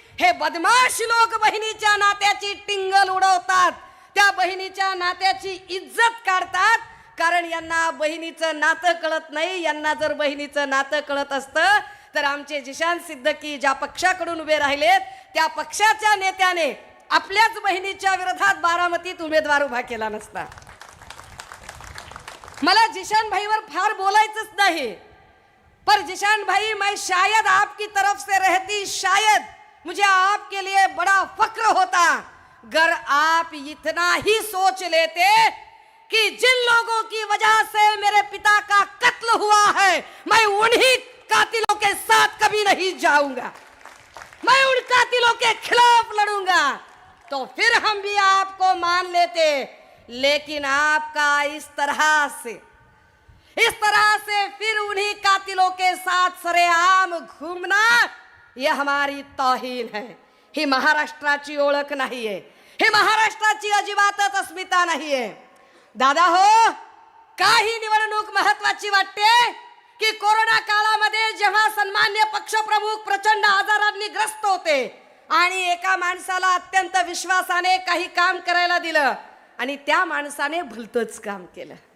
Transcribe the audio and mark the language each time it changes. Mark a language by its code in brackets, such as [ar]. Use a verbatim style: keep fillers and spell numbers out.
[mr] हे बदमाश लोक बहिणीच्या नात्याची टिंगल उडवतात, त्या बहिणीच्या नात्याची इज्जत काढतात, कारण यांना बहिणीचं नातं कळत नाही. यांना जर बहिणीचं नातं कळत असतं तर आमचे जिशान सिद्दीकी ज्या पक्षाकडून उभे राहिलेत त्या पक्षाच्या नेत्याने आपल्याच बहिणीच्या विरोधात बारामतीत उमेदवार उभा केला नसता. मला जिशान भाईवर फार बोलायचंच नाही, [hi] पर जिशान भाई मैं शायद आपकी तरफ से रहती, शायद मुझे आपके लिए बड़ा फक्र होता अगर आप इतना ही सोच लेते कि जिन लोगों की वजह से मेरे पिता का कत्ल हुआ है मैं उन्हीं कातिलों के साथ कभी नहीं जाऊंगा, मैं उन कातिलों के खिलाफ लड़ूंगा, तो फिर हम भी आपको मान लेते. लेकिन आपका इस तरह से इस तरह से फिर उन्हीं कातिलों के साथ सरेआम घूमना यह हमारी तौहीन है. [mr] ही महाराष्ट्राची ओळख नाही आहे, ही महाराष्ट्राची अजिबातच अस्मिता नाही आहे. दादा हो, काही निवडणूक महत्वाची वाटते की कोरोना काळामध्ये जेव्हा सन्मान्य पक्षप्रमुख प्रचंड आजारांनी ग्रस्त होते आणि एका माणसाला अत्यंत विश्वासाने काही काम करायला दिलं आणि त्या माणसाने भलतंच काम केलं.